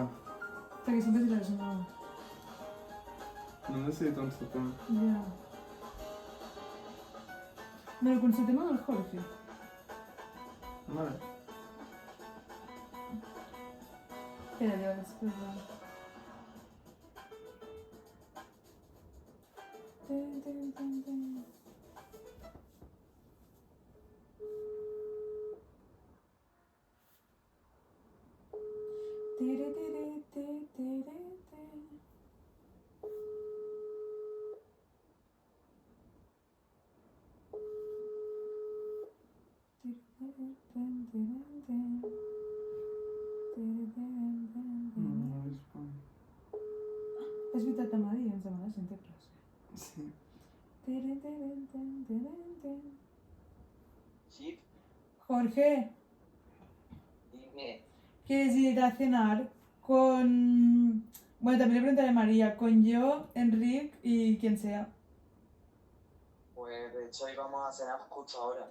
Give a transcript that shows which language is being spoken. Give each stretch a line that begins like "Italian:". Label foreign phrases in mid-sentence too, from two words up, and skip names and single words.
Catalan: Perquè sempre diràs no. No hem decidit on sortim. Ja. Però consultem amb el Jorge. Vale. Espera, ja després va. Ten, ten, ten, ten. Tiri, tiri, tiri, tiri, tiri. Tiri, tiri, ten, tiri, ten. Tiri, tiri, ten, tiri. No respon. És veritat, demà ens demana gent de classe. Sí. Tiri, tiri, ten, tiri, ten.
Spanish: Sí, Jorge, dime. ¿quieres ir a cenar con... Bueno, también le preguntaré a María, con yo, Enrique y quien sea? Pues de hecho íbamos a cenar justo ahora.